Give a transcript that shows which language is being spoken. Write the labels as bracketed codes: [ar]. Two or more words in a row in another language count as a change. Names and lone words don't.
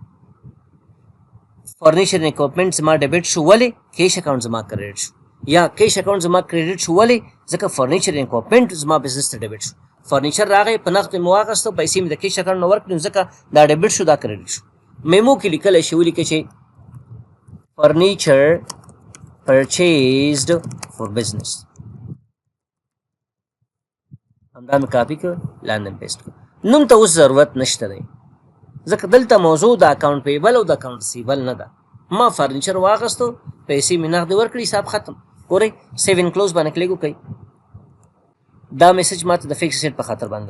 [en] furniture and equipment [ps] زما ډیبټ شو، ولې؟ [en] cash account [ps] زما کریډټ شو. یا [en] cash account [ps] زما کریډټ شو، ولې؟ ځکه [en] furniture and equipment [ps] زما بزنس ته ډیبټ شو. فرنیچر راغی په نغد مې واخیستو، پیسې مې د [en] cash account [ps] نه ورکړې، ځکه دا ډیبټ شو دا کریډټ شو. میمو کې لیکلی شي ولیکئ چې [en] furniture purchased for business. [ps] همدا مې کاپي کړ لاندې مې پیسټ کړ. نوم ته اوس ضرورت نشته دی ځکه دلته موضوع د [en] account payable [ps] او د [en] account receivable [ps] نه ده. ما فرنیچر واخیستو، پیسې مې نغدې ورکړي، حساب ختم. ګورئ [en] save and close [ps] باندې کلیک وکړئ. دا میسج ماته د [en] fixed asset [ps] په خاطر باندې.